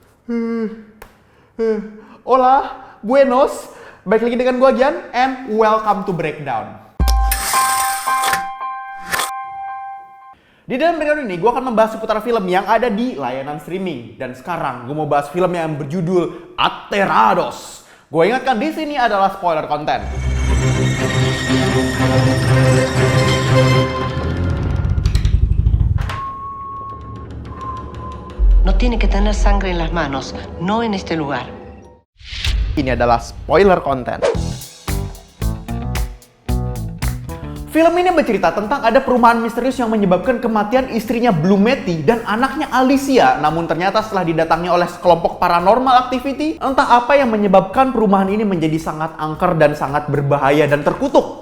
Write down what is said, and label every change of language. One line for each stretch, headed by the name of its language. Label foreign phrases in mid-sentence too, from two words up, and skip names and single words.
Spanish: Hola, buenos.
Indonesian: Baik lagi dengan gua Gian,
English: and welcome to Breakdown.
Indonesian: Di dalam Breakdown ini, gua akan membahas seputar film yang ada di layanan streaming. Dan sekarang, gua mau bahas film yang berjudul Aterrados. Gua ingatkan di sini adalah spoiler konten.
Spanish: No tiene que tener sangre en las manos, no en este lugar.
Indonesian: Ini adalah spoiler konten. Film ini bercerita tentang ada perumahan misterius yang menyebabkan kematian istrinya Blumetti dan anaknya Alicia. Namun ternyata setelah didatangi oleh sekelompok
English: paranormal activity,
Indonesian: entah apa yang menyebabkan perumahan ini menjadi sangat angker dan sangat berbahaya dan terkutuk.